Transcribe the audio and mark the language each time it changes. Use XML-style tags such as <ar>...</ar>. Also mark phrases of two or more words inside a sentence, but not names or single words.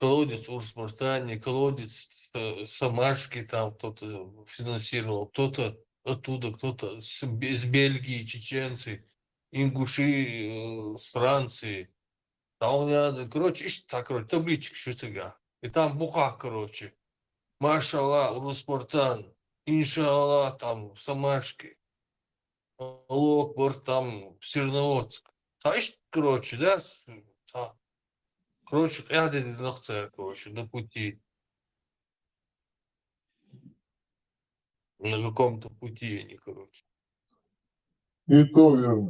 <ru>колодец Урус-Мартане, колодец Самашки там кто-то финансировал, кто-то оттуда, кто-то из Бельгии, чеченцы, ингуши с Франции. Там рядом, короче, так, короче, табличка шутига. И там буха, короче. Машалла, Урус-Мартан, иншалла, там Самашки, Локбор, там Серноводск. Знаешь, короче, да? Короче, я короче, на пути. На каком-то пути они, короче. И то верно.</ru>